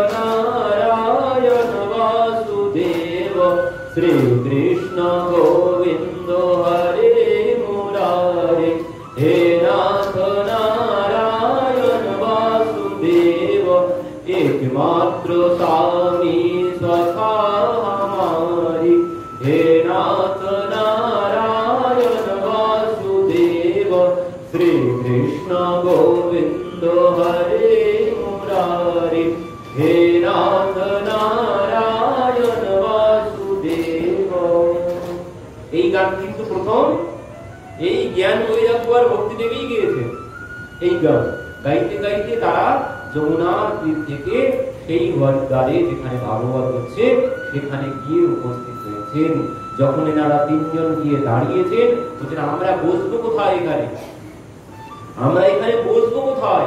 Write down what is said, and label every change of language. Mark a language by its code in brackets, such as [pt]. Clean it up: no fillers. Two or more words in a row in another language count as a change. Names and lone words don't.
[hi] नारायण वासुदेव, श्री कृष्ण गोविंद हरे मुरारे, हे नाथ नारायण वासुदेव, एकमात्र स्वामी सखा हमारी, हे नाथ नारायण वासुदेव, श्री कृष्ण गोविंद हरे मुरारी, हे नाथ नारायण वासुदेव। [bn] এই গান কিন্তু প্রথম এই জ্ঞান বৈরাগ্য আর ভক্তি দেবী গিয়েছে। এই গান গাইতে গাইতে তারা যমুনার তীর থেকে সেই দ্বারে যেখানে ভাগবত হচ্ছে সেখানে গিয়ে উপস্থিত হয়েছেন। যখন এনারা তিনজন গিয়ে দাঁড়িয়েছেন, বলছেন আমরা বসবো কোথায়, এখানে আমরা এখানে বসবো কোথায়?